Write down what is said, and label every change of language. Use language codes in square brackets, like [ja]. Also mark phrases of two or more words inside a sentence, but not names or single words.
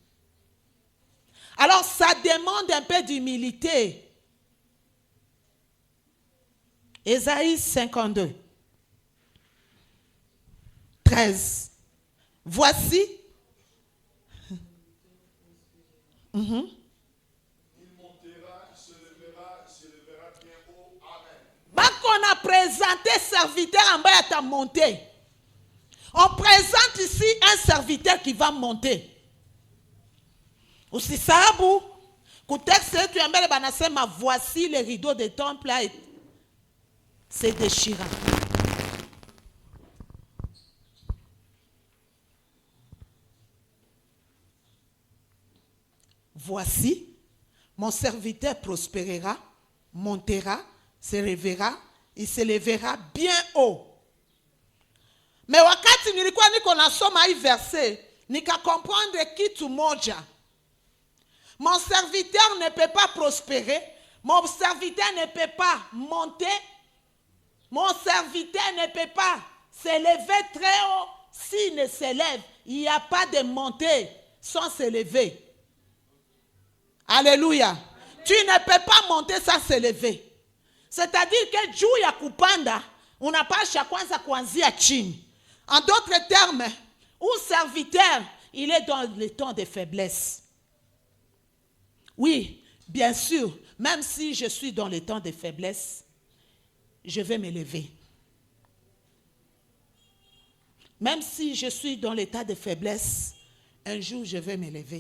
[fr] Alors ça demande un peu d'humilité. Ésaïe 52, 13. Voici. Il montera, il se lèvera bien haut. Amen. Bah qu'on a présenté serviteur en bas à ta montée. On présente ici un serviteur qui va monter. [sw] Usisahabu kutekste yetu ya mbele banasema [fr] voici les rideaux des temples là, c'est déchirant. Voici mon serviteur prospérera, montera, se lèvera, il se lèvera bien haut. [sw] Mais wakati nilikuwa niko nasoma hii verset, nika comprendre kitu moja. [fr] Mon serviteur ne peut pas prospérer. Mon serviteur ne peut pas monter. Mon serviteur ne peut pas s'élever très haut. S'il ne s'élève, il n'y a pas de montée sans s'élever. Alléluia. Amen. Tu ne peux pas monter sans s'élever. C'est-à-dire que [sw] juu ya kupanda, unapasha kwanza kuanzia chini. [fr] En d'autres termes, un serviteur, il est dans le temps de faiblesse. Oui, bien sûr, même si je suis dans le temps de faiblesse, je vais m'élever. Même si je suis dans l'état de faiblesse, un jour je vais m'élever.